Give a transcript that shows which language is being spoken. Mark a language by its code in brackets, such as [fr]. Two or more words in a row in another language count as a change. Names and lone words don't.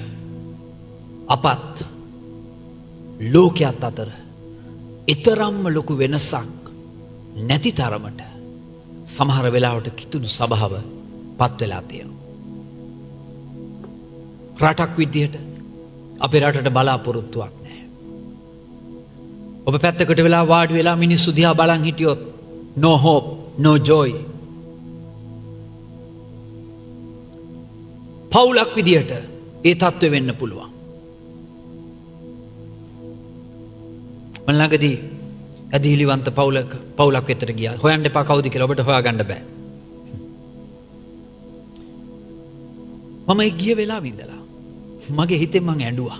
[si] අපත් ලෝකයට අතර ඊතරම්ම ලොකු වෙනසක් නැති තරමට සමහර වෙලාවට කිතුණු සබාව පත් වෙලා තියෙනවා. රටක් විදියට අපේ රටට බලාපොරොත්තුවක් නැහැ. ඔබ පැත්තකට වෙලා වාඩි වෙලා මිනිස්සු දිහා බලන් හිටියොත් [en] no hope, no joy. [si] පවුලක් විදියට ඒ තත්ත්වෙ වෙන්න පුළුවන්. මම ළඟදී ඇදහිලිවන්ත පවුලක් වෙතට ගියා. හොයන්න එපා කවුද කියලා ඔබට හොයාගන්න බෑ. මම ඒ ගිය වෙලාවෙ ඉඳලා මගේ හිතෙන් මං ඇඬුවා.